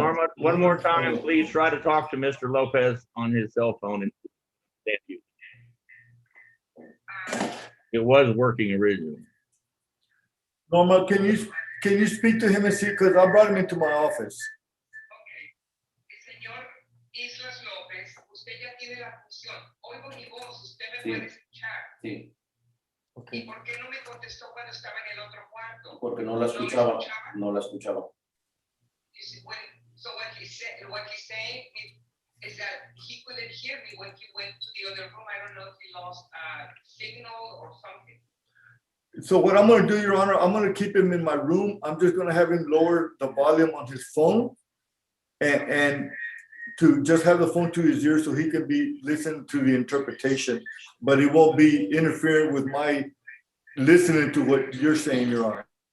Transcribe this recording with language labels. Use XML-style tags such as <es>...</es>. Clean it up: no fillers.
<en>Norma, one more time, please try to talk to Mr. Lopez on his cell phone. And thank you. It was working originally. Norma, can you speak to him and see, because I brought him into my office. Okay.</en> <es>Señor Islas López, usted ya tiene la función. Oigo mi voz, usted me Sí. puede escuchar. Sí, ¿Y por qué no me contestó cuando estaba en el otro cuarto? porque no la escuchaba. No la escuchaba.</es> <en>So what he's saying is that he couldn't hear me when he went to the other room. I don't know if he lost signal or something. So what I'm going to do, Your Honor, I'm going to keep him in my room. I'm just going to have him lower the volume on his phone and to just have the phone to his ear so he can be listening to the interpretation, but it won't be interfering with my listening to what you're saying, Your Honor.</en>